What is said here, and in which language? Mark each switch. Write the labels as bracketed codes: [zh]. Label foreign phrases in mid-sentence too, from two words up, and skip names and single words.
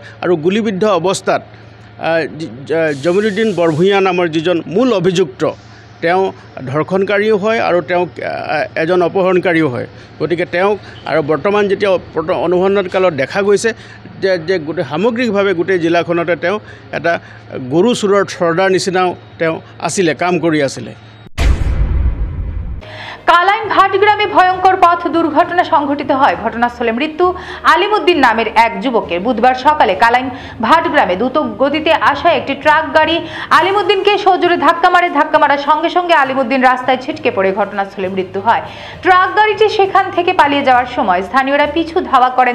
[as] আৰু গুলিবিদ্ধ অৱস্থাত জমিৰুদ্দিন বৰভূঞা নামৰ যিজন মূল অভিযুক্ত, তেওঁ ধৰ্ষণকাৰীও হয় আৰু তেওঁ এজন অপহৰণকাৰীও হয়। গতিকে তেওঁক আৰু বৰ্তমান যেতিয়া অনুসন্ধান কালত দেখা গৈছে যে গোটেই সামগ্ৰিকভাৱে গোটেই জিলাখনতে তেওঁ এটা গৰু চোৰৰ চৰ্দাৰ নিচিনাও তেওঁ আছিলে, কাম কৰি আছিলে। [bn] কালাইন ভাটগ্রামে ভয়ঙ্কর পথ দুর্ঘটনা সংঘটিত হয়। ঘটনাস্থলে মৃত্যু আলিমুদ্দিন নামের এক যুবকের। বুধবার সকালে কালাইন ভাটগ্রামে দ্রুত গতিতে আসা একটি ট্রাক গাড়ি আলিমুদ্দিনকে সজোরে ধাক্কা মারার সঙ্গে সঙ্গে আলিমুদ্দিন রাস্তায় ছিটকে পড়ে ঘটনাস্থলে মৃত্যু হয়। ট্রাক গাড়িটি সেখান থেকে পালিয়ে যাওয়ার সময় স্থানীয়রা পিছু ধাওয়া করেন।